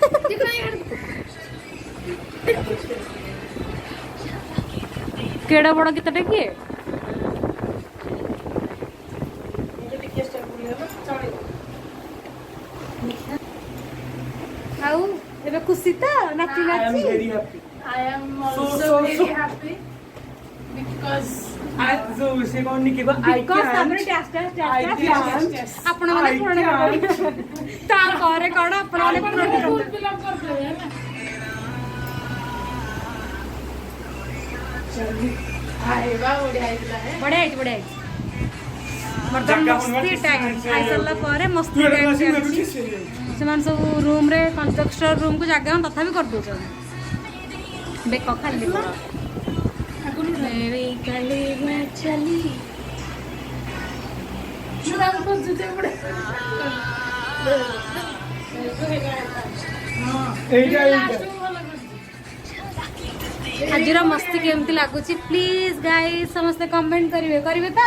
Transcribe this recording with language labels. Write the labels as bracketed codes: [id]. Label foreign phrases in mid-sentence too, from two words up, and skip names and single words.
[or] କେଡ ବଡ ଗୀତଟା କିଏ? ଆଉ ଏବେ ଖୁସି ତ ନାଚି ନାଚି? [en] I am also very happy because [or] ଆପଣ ମାନେ ପୂରଣ ତାପରେ କଣ ଆପଣ ମାନେ ପୂରଣ [en] full fill up [or] କରିଦେବେ ହେଲା। ଆଇବା ବଢିଆ ହେଇଥିଲା ହେ। ବଢିଆ ହେଇଛି ବଢିଆ ହେଇଛି। ବର୍ତ୍ତମାନ ମସ୍ତି ଟାଇମ୍ ଖାଇସାରିଲା ପରେ ମସ୍ତି ଟାଇମ୍ ଚାଲିଛି। ସେମାନେ ସବୁ ରୁମ୍ରେ କନଷ୍ଟ୍ରକ୍ସନ୍ ରୁମ୍କୁ ଜାଗା ତଥାପି କରିଦେଉଛନ୍ତି। ବେକ ଖାଲି କର। [hi] मेरी गली में चली [or] ଆଜିର ମସ୍ତି କେମିତି ଲାଗୁଛି [en] please guys [or] ସମସ୍ତେ କମେଣ୍ଟ କରିବେ ତ?